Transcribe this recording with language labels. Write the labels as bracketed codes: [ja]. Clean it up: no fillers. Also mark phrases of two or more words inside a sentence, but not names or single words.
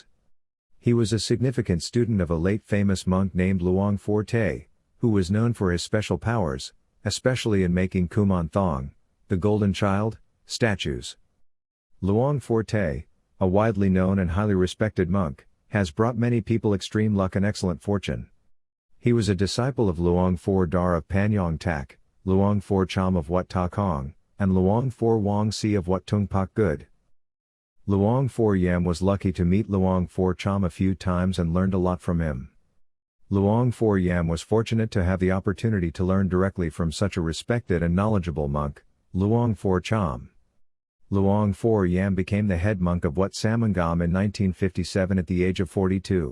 [en] He was a significant student of a late famous monk named Luang Phor Tay, who was known for his special powers, especially in making Kuman Thong, the Golden Child, statues. Luang Phor Tay, a widely known and highly respected monk, has brought many people extreme luck and excellent fortune. He was a disciple of Luang Phor Dar of Panyong Tak, Luang Phor Cham of Wat Ta Kong, and Luang Phor Wang Si of Wat Tung Pak Good. Luang Phor Yeam was lucky to meet Luang Phor Cham a few times and learned a lot from him. Luang Phor Yeam was fortunate to have the opportunity to learn directly from such a respected and knowledgeable monk, Luang Phor Cham. Luang Phor Yeam became the head monk of Wat Samangan in 1957 at the age of 42.